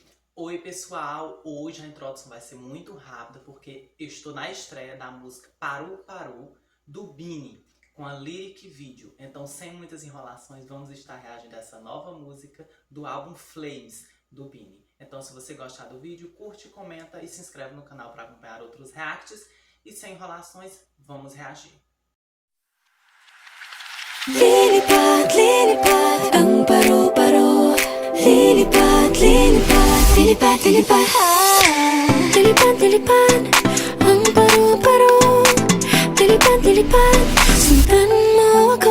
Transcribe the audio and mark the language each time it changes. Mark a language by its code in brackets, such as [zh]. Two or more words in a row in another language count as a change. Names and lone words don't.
[pt] Oi pessoal, hoje a introdução vai ser muito rápida porque eu estou na estreia da música Parou Parou do Bini com a lyric video. Então, sem muitas enrolações, vamos estar reagindo a essa nova música do álbum Flames do Bini. Então, se você gostar do vídeo, curte, comenta e se inscreve no canal para acompanhar outros reacts. E sem enrolações, vamos reagir. [tl] Lilipad, lilipad, ang paro-paro. Lilipad, lilipad, lilipad, lilipad. Lilipad, lilipad, ang paro-paro. Lilipad, lilipad, sundan mo ako.